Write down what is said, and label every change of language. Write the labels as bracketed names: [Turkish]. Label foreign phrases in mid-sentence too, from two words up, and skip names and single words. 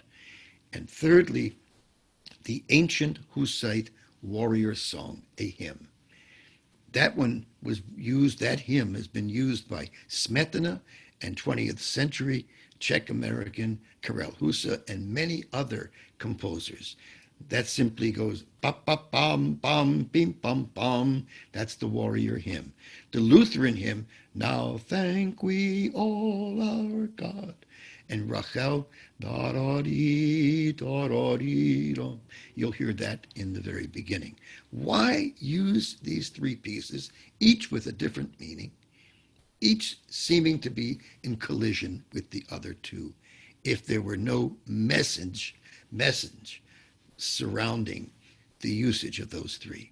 [English] And thirdly, the ancient Hussite warrior song, a hymn. That one was used, that hymn has been used by Smetana and 20th century Czech American Karel Husa and many other composers. That simply goes ba ba bam bam bim bam bam. That's the warrior hymn. The Lutheran hymn, Now Thank We All Our God. And Rachel, da da dee da da dee da. You'll hear that in the very beginning. Why use these 3 pieces, each with a different meaning, each seeming to be in collision with the other 2, if there were no message surrounding the usage of those 3?